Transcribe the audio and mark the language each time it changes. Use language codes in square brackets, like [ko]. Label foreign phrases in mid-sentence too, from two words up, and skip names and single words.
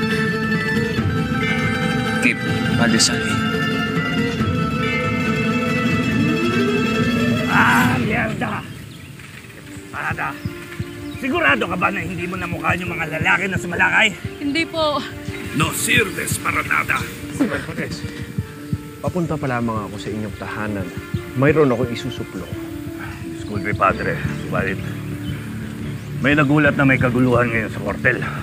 [tl] Kay Padre Salvi. Mierda! Sigurado ka ba na hindi mo namukhaan yung mga lalaki na sumalakay? Hindi po. [es] No sirves para nada. [tl] Papunta pa lamang ako sa inyong tahanan. Mayroon akong isusuplong. [es] Disculpe, Padre. [tl] Subalit, may nagulat na may kaguluhan ngayon sa kwartel.